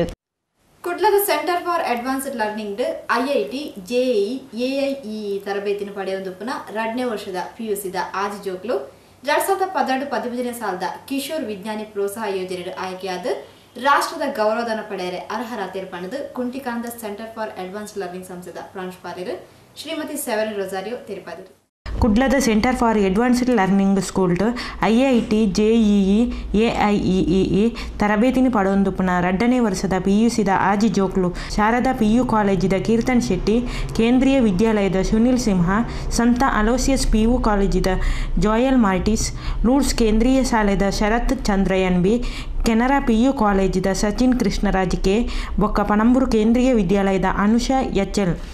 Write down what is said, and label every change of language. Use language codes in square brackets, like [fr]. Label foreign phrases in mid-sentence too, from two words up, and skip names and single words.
[tcy] ಕುಡ್ಲದ ಸೆಂಟರ್ ಫಾರ್ ಅಡ್ವಾನ್ಸ್ಡ್ ಲರ್ನಿಂಗ್ ಐಐಟಿ ಜೆಇಇ ಎಐಇಇ ತರಬೇತಿನ ಪಡೆಯೊಂದುಪ್ಪನ 2ನೇ ವರ್ಷದ ಪಿಯುಸಿದ ಆಜಿ ಜೋಕ್ಲು 2012-15ನೇ ಸಾಲದ ಕಿಶೋರ್ ವಿಜ್ಞಾನಿ ಪ್ರೋತ್ಸಾಹ ಯೋಜನೆ ಆಯ್ಕೆಯಾದ ರಾಷ್ಟ್ರದ ಗೌರವಧನ ಪಡೆಯರೆ ಅರ್ಹರಾತಿರ್ ಪಣದು ಕುಂಟಿಕಾಂದ ಸೆಂಟರ್ ಫಾರ್ ಅಡ್ವಾನ್ಸ್ಡ್ ಲರ್ನಿಂಗ್ ಸಂಸ್ಥೆದ ಪ್ರಾಂಶುಪಾಲರು ಶ್ರೀಮತಿ ಸೆವೆರಿನ್ ರೊಸಾರಿಯೋ ತಿಳಿಸಿದರು. ಕುಡ್ಲದ ಸೆಂಟರ್ ಫಾರ್ ಅಡ್ವಾನ್ಸ್ಡ್ ಲರ್ನಿಂಗ್ ಸ್ಕೂಲ್ ಐಐಟಿ ಜೆಇಇ ಎಐಇಇ ತರಬೇತಿನಿ ಪಡೊಂದುಪ್ಪುನ 2ನೇ ವರ್ಷದ ಪಿಯುಸಿದ ಆಜಿ ಜೋಕ್ಲು ಶಾರದಾ ಪಿಯು ಕಾಲೇಜಿದ ಕೀರ್ತನ್ ಶೆಟ್ಟಿ, ಕೇಂದ್ರೀಯ ವಿದ್ಯಾಲಯದ ಸುನಿಲ್ ಸಿಂಹ, ಸಂತ ಅಲೋಸಿಯಸ್ ಪಿಯು ಕಾಲೇಜಿದ ಜೋಯಲ್ ಮಾರ್ಟಿಸ್, ಲೂಡ್ಸ್ ಕೇಂದ್ರೀಯ ಶಾಲೆದ ಶರತ್ ಚಂದ್ರಯನ್ ಬಿ, ಕೆನರಾ ಪಿಯು ಕಾಲೇಜಿದ ಸಚಿನ್ ಕೃಷ್ಣರಾಜ್ ಕೆ, ಬೊಕ್ಕ ಪಣಂಬೂರು ಕೇಂದ್ರೀಯ ವಿದ್ಯಾಲಯದ ಅನುಷಾ ಎಚ್ಎಲ್